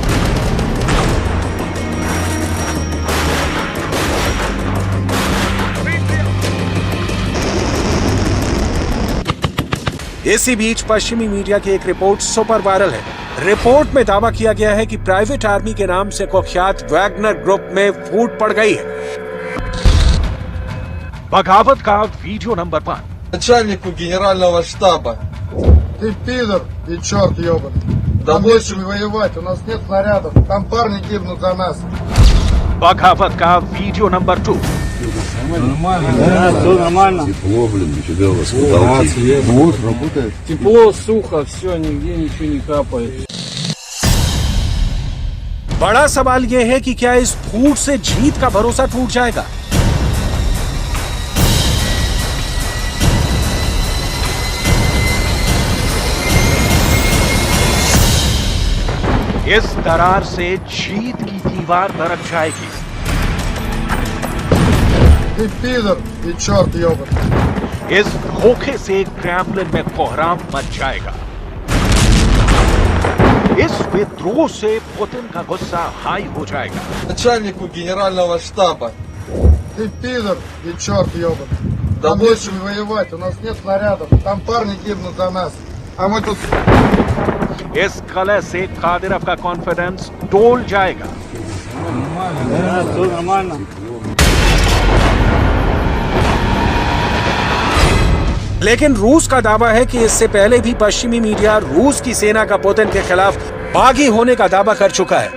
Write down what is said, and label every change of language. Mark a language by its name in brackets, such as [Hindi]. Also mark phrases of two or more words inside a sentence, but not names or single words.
[Hindi] इसी बीच पश्चिमी मीडिया की एक रिपोर्ट [English] super viral [Hindi] है। रिपोर्ट में दावा किया गया है कि [English] private army [Hindi] के नाम से कुख्यात वैगनर ग्रुप में फूट पड़ गई है। बगावत का वीडियो नंबर 5। [Russian] Начальнику генерального штаба. Ты пидор и черт ебаный. Да Нам больше- нечем воевать, у нас нет снарядов. Там парни гибнут за нас. [Hindi] बगावत का वीडियो नंबर 2। [Russian] Нормально. Да, все нормально. Тепло, блин, нифига у вас потолки. Вот, работает. Тепло, сухо, все, нигде ничего не капает. [Hindi] बड़ा सवाल यह है कि क्या इस फूट से जीत का भरोसा टूट जाएगा? इस दरार से जीत की दीवार दरक जाएगी। [Russian] Ты пидор и черт ебаный. [Hindi] इस धोखे से क्रेमलिन में कोहराम मच जाएगा। इस विद्रोह से पुतिन का गुस्सा हाई हो जाएगा। [Russian] Начальнику генерального штаба. Ты пидор и черт ебаный. Да Нам больше- нечем воевать, у нас нет снарядов. Там парни гибнут за нас. А мы тут... [Hindi] इस कलह से कादिरव का कॉन्फिडेंस डोल जाएगा। लेकिन रूस का दावा है कि इससे पहले भी पश्चिमी मीडिया रूस की सेना का पुतिन के खिलाफ बागी होने का दावा कर चुका है।